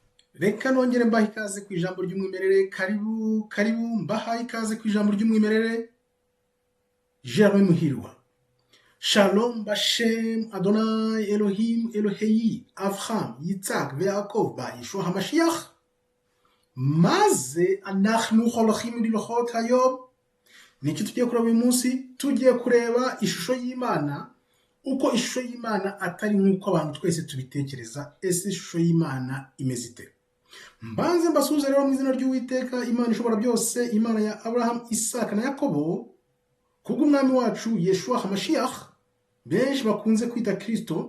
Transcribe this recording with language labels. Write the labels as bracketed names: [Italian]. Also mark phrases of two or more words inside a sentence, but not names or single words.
[Kinyarwanda] Reka nongere mbaha ikaze ku ijambo ry'umwimerere. Karibu mbahaye ikaze ku ijambo ry'umwimerere. Jerome Muhirwa. [Hebrew] שלום בשם אדוני אלוהים אלוהי אברהם יצחק ויעקב ישוע המשיח. Maze אנחנו הולכים ללכות היום. [Kinyarwanda] Niki tugiye kureba uyu munsi? Tugiye kureba ishusho y'Imana, uko ishusho y'Imana atari nk'uko abantu twese tubitekereza. Ese ishusho y'Imana imeze ite? Mbanze mbasuhuze rero mu izina ry'Uwiteka Imana ishobora byose, Imana ya Abraham, Isaka na Yakobo, kubw'umwami wacu [Hebrew] ישוע המשיח [Kinyarwanda] benshi bakunze kwita Kristo.